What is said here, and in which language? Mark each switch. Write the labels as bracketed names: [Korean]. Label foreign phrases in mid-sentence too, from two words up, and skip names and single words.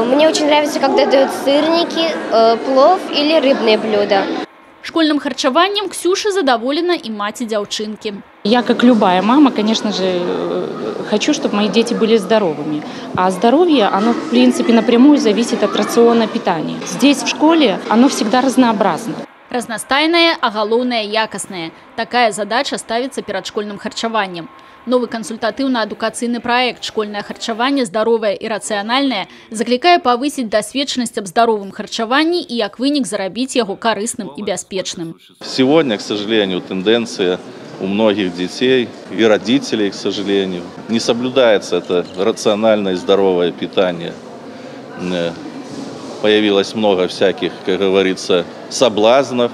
[Russian] Мне очень нравится, когда дают сырники, плов или рыбные блюда. [Belarusian] Школьным харчаваннем Ксюша задоволена и мать дзяўчынкі. [Russian] Я, как любая мама, конечно же, хочу, чтобы мои дети были здоровыми. А здоровье, оно, в принципе, напрямую зависит от рациона питания. Здесь, в школе, оно всегда разнообразно. [Belarusian] Разнастайнае, а галоўнае якаснае. Такая задача ставіцца перад школьным харчаваннем. Новы кансультатыўна-адукацыйны праект «Школьное харчаванне здаровае і рацыянальнае» заклікае павысіць дасведчанасць аб здаровым харчаванні і як вынік зарабіць яго карысным и бяспечным. [Russian] Сегодня, к сожалению, тенденция у многих детей и родителей, к сожалению, не соблюдается это рациональное и здоровое питание. Появилось много всяких, как говорится, соблазнов.